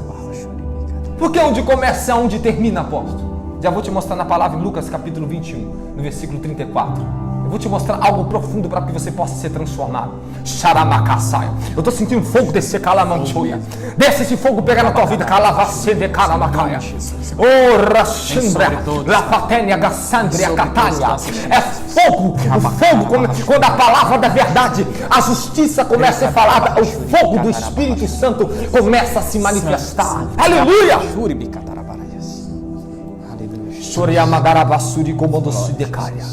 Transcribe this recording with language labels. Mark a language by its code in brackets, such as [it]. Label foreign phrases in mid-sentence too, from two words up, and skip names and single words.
[pt] Por que onde começa é onde termina, apóstolo? Já vou te mostrar na palavra em Lucas capítulo 21, no versículo 34. Eu vou te mostrar algo profundo para que você possa ser transformado. Xaramacaçaia. Eu estou sentindo fogo descer, calamanchoia. Desce esse fogo pegar na tua vida, calavacende, calamacaia. Oh, rachindra, lapatênia, gassandria, catalia. É fogo, o fogo, quando a palavra da verdade, a justiça começa a ser falada, o fogo do Espírito Santo começa a se manifestar. Aleluia! Choriamagarabassuri comodocidecaia.